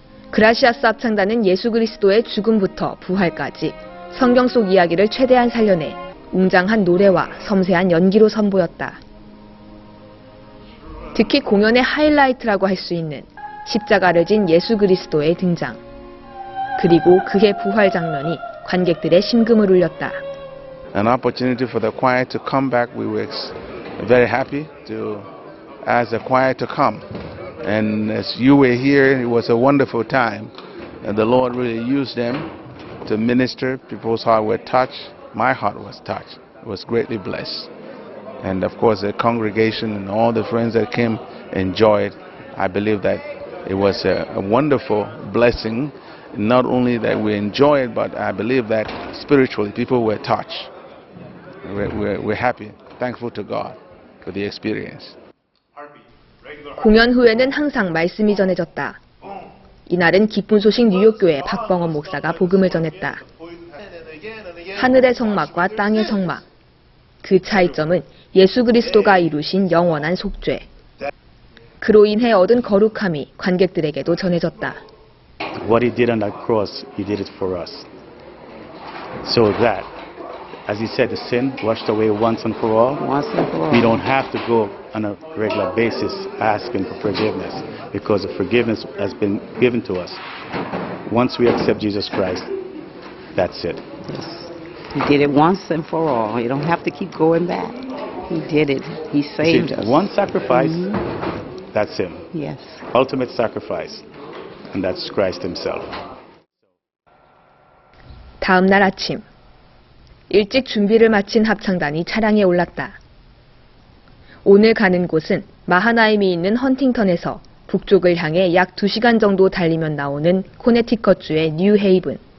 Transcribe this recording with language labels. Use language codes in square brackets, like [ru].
[ko] 그라시아스 합창단은 예수 그리스도의 죽음부터 부활까지 성경 속 이야기를 최대한 살려내 웅장한 노래와 섬세한 연기로 선보였다. 특히 공연의 하이라이트라고 할 수 있는 십자가를 진 예수 그리스도의 등장, 그리고 그의 부활 장면이 관객들의 심금을 울렸다. [en] An opportunity for the choir to come back. We were very happy to ask the choir to come. And as you were here, it was a wonderful time. And the Lord really used them to minister. People's hearts were touched. My heart was touched. It was greatly blessed. And of course, the congregation and all the friends that came enjoyed. I believe that It was a wonderful blessing. Not only that we enjoy it, but I believe that spiritually people were touched. We're happy, thankful to God for the experience. [ko] 공연 후에는 항상 말씀이 전해졌다. 이날은 기쁜 소식 뉴욕교회 박범원 목사가 복음을 전했다. 하늘의 성막과 땅의 성막. 그 차이점은 예수 그리스도가 이루신 영원한 속죄. 그로 인해 얻은 거룩함이 관객들에게도 전해졌다. [en] What he did on that cross, he did it for us. So that, as he said, the sin washed away once and for all. Once and for all. We don't have to go on a regular basis asking for forgiveness because the forgiveness has been given to us. Once we accept Jesus Christ, that's it. Yes. He did it once and for all. You don't have to keep going back. He did it. He saved us. One sacrifice, that's him. Yes. Ultimate sacrifice, and that's Christ himself. [ko] 다음 날 아침. 일찍 준비를 마친 합창단이 차량에 올랐다. 오늘 가는 곳은 마하나임이 있는 헌팅턴에서 북쪽을 향해 약 2시간 정도 달리면 나오는 코네티컷주의 뉴헤이븐.